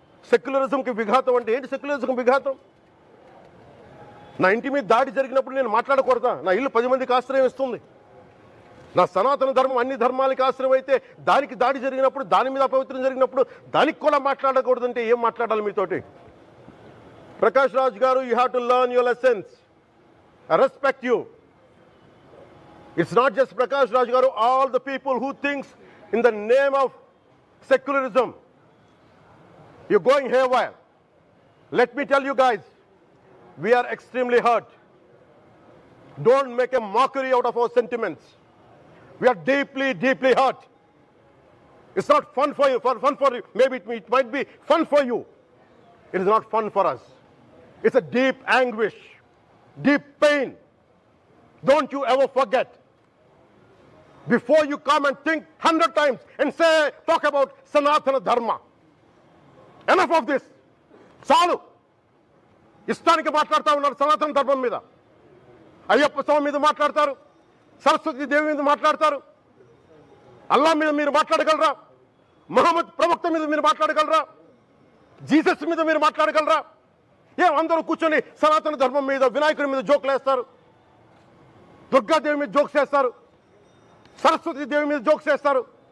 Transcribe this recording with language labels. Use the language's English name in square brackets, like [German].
[Telugu] సెక్యులరిజంకి విఘాతం అంటే ఏంటి? సెక్యులరిజంకి విఘాతం నా ఇంటి మీద దాడి జరిగినప్పుడు నేను మాట్లాడకూడదా? నా ఇల్లు 10 మందికి ఆశ్రయం ఇస్తుంది. నా సనాతన ధర్మం అన్ని ధర్మాలకి ఆశ్రయం అయితే దానికి దాడి జరిగినప్పుడు, దాని మీద అపవిత్రం జరిగినప్పుడు దానికి కూడా మాట్లాడకూడదంటే ఏం మాట్లాడాలి మీతోటి? [English] Prakash Raj garu, you have to learn your lessons. I respect you. It's not just Prakash Raj Garu, all the people who thinks in the name of secularism, you're going haywire. Let me tell you guys, we are extremely hurt. Don't make a mockery out of our sentiments. We are deeply, deeply hurt. It's not fun for you, fun for you. Maybe it might be fun for you. It is not fun for us. It's a deep anguish, deep pain. Don't you ever forget. Before you come and think 100 times and talk about Sanatana Dharma. Enough of this. చాలు. [Telugu] ఇష్టానికి మాట్లాడుతూ ఉన్నారు సనాతన ధర్మం మీద. అయ్యప్ప స్వామి మీద మాట్లాడతారు, సరస్వతి దేవి మీద మాట్లాడతారు. అల్లా మీద మీరు మాట్లాడగలరా? మహమ్మద్ ప్రవక్త మీద మీరు మాట్లాడగలరా? జీసస్ మీద మీరు మాట్లాడగలరా? అందరూ కూర్చొని సనాతన ధర్మం మీద, వినాయకుడి మీద జోకులు వేస్తారు, దుర్గాదేవి మీద జోక్స్ వేస్తారు, సరస్వతి దేవి మీద జోక్స్ వేస్తారు.